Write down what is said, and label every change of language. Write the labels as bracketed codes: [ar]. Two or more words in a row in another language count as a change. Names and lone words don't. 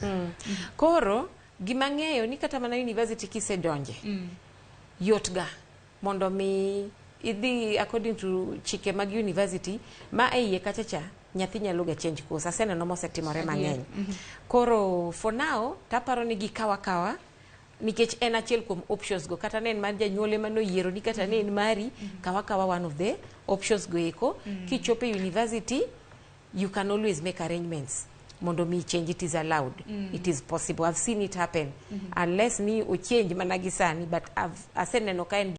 [luo] koro gima ng'eyo ni kata mana university kisedonje yot ga mondo mi idhi [en] according to [luo] chike mag university ma eiye kachacha nyathi nyalo ga [en] change course [luo] aseneno mosetimore mang'eny koro [en] for now [luo] taparo ni gikawa nikech en achiel kuom options go kata nen mar janyuole manoyiero ni kata nen mari kawa [en] one of the options [luo] go eko kichope university [en] you can always make arrangements [luo] mondo mi [en] change it is allowed it is possible I've seen it happen unless [luo] ni o change mana gisani but aseneno ka en